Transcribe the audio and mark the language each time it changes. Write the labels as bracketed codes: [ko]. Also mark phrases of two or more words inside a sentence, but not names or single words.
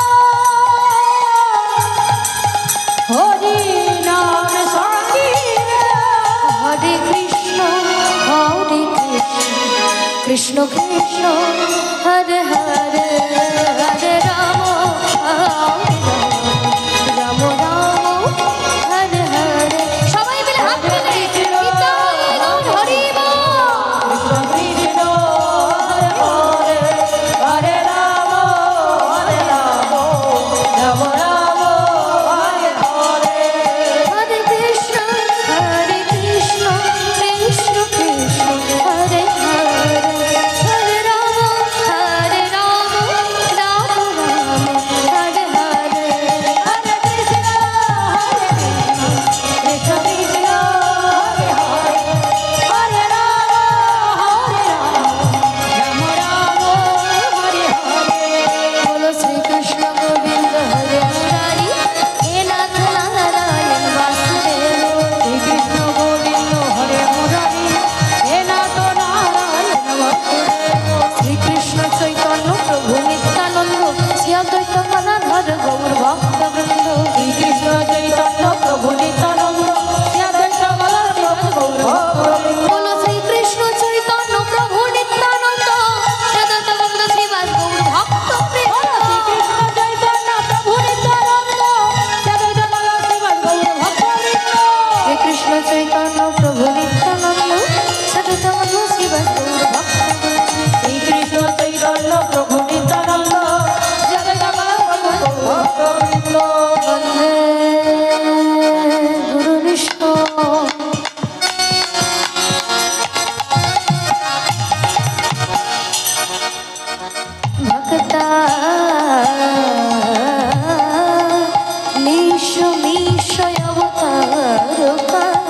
[sa] হরি নাম হরে কৃষ্ণ কৃষ্ণ কৃষ্ণ হরে হরে হরে রাম রাম রাম হরে হরে [bn] সবাই মিলে হাত তুলে [sa] হরি কৃষ্ণ কৃষ্ণ হরে হরে হরে রাম রাম রাম হরে হরে হরে কৃষ্ণ কৃষ্ণ কৃষ্ণ হরে হরে হরে রাম রাম রাম হরে হরে হরে কৃষ্ণ কৃষ্ণ কৃষ্ণ হরে হরে হরে রাম রাম হরে হরে बोलो श्री कृष्ण गोविंद हरे मुरारी हे नाथ नारायण वासुदेव শ্রীকৃষ্ণ গোবিন্দ হরে মুরারি হে নাথ নারায়ণ বাসুদেব श्री कृष्ण चैतन्य प्रभु नित्यानंद श्री अद्वैत गदाधर गौर भक्त वृंद শ্রীকৃষ্ণ চৈতন্য প্রভু নিত্যানন্দ শ্রী অদ্বৈত গদাধর গৌর ভক্তবৃন্দ बोलो श्री कृष्ण चैतन्य प्रभु नित्यानंद श्री अद्वैत गौर श्रीवास गौर भक्त वृंद শ্রীকৃষ্ণ চৈতন্য প্রভু নিত্যানন্দ শ্রী অদ্বৈত গদাধর শ্রীবাস গৌর ভক্তবৃন্দ श्री कृष्ण चैतन्य प्रभु नित्यानंद श्री अद्वैत गौर श्रीवास गौर भक्त শ্রীকৃষ্ণ চৈতন্য প্রভু নিত্যানন্দ শ্রী অদ্বৈত গদাধর গৌর ভক্তবৃন্দ वन्दे गुरु विष्णु भक्ता मीशो मीशो अवतारुका